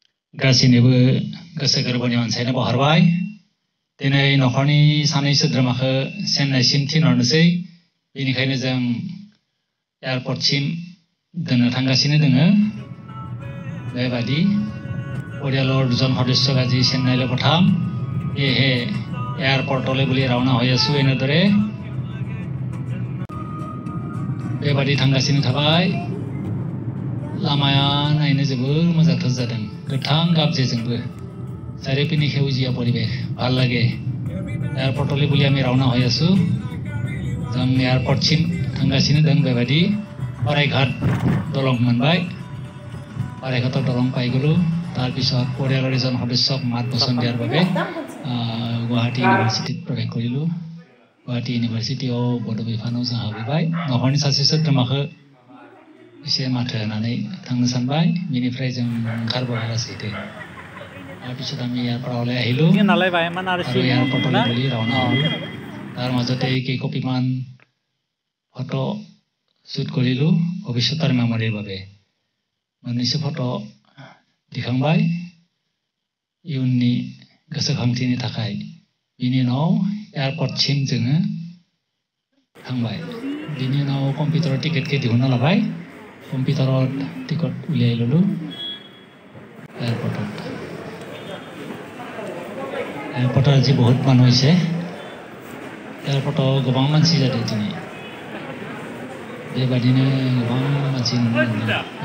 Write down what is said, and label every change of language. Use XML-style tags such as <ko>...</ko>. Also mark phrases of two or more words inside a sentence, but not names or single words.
<brx>गासैनोबो गोसो गोरबोनि अनसायनाय बावहरबाय दिनै नखरनि सानै सोद्रोमाखौ चेन्नाइसिम थिनहरनोसै बेनिखायनो जों एयारपर्टसिम दोननो थांगासिनो दोङो बेबादि</brx> <as>परियाলৰ দুজন সদস্য আজি চেন্নাইলৈ পঠাম এহে এয়াৰপৰ্টলৈ বুলি ৰাওনা হৈ আছো এনেদৰে</as> <brx>बेबादि थांगासिनो थाबाय लामाया नायनो जोबोर मोजांथार जादों गोथां गाबजेजोंबो चारिपिनि सेउजिया परिवेश</brx> <as>ভাল লাগে एयारपर्टলৈ বুলি আমি ৰাওনা হৈ আছো</as> <brx>जों एयारपर्टसिम थांगासिनो दं बेबादि अरायघाट दलं मोनबाय</brx> <as>अरायघाटৰ दलं पाइ গলো তাৰ পিছত পৰিয়ালৰ এজন সদস্যক মাত বচন দিয়াৰ বাবে গুৱাহাটী ইউনিভাৰ্চিটিত প্ৰৱেশ কৰিলো</as> <brx>गुवाहाटी इउनिभार्सिटियाव बड' बिफानाव जों हाबहैबाय नखरनि सासे सोद्रोमाखौ एसे माथो होनानै थांनो सानबाय बेनिफ्राय जों ओंखारबोबाय लासैनो</brx> <as>তাৰপিছত আমি এয়াৰপৰ্টলৈ আহিলো আৰু এয়াৰপৰ্টলৈ বুলি ৰাওনা হ'লো তাৰ মাজতে কেইকপিমান ফটো শ্বুট কৰিলো ভৱিষ্যতৰ মেমৰিৰ বাবে</as> <brx>मोननैसो फट' दिखांबाय इयुननि गोसोखांथिनि थाखाय बिनि उनाव एयारपर्टसिम जोङो थांबाय बिनि उनाव कम्पिउटाराव टिकेटखौ दिहुनना लाबाय</brx> <as>कम्पिउटाराव টিকট উলিয়াই ল'লো</as> <brx>एयारपर्टआव</brx> <as>আজি বহুত মানুহ হৈছে</as> <brx>एयारपर्टआव गोबां मानसि जादों दिनै बेबादिनो गोबां मानसि नुनो मोनदों</brx>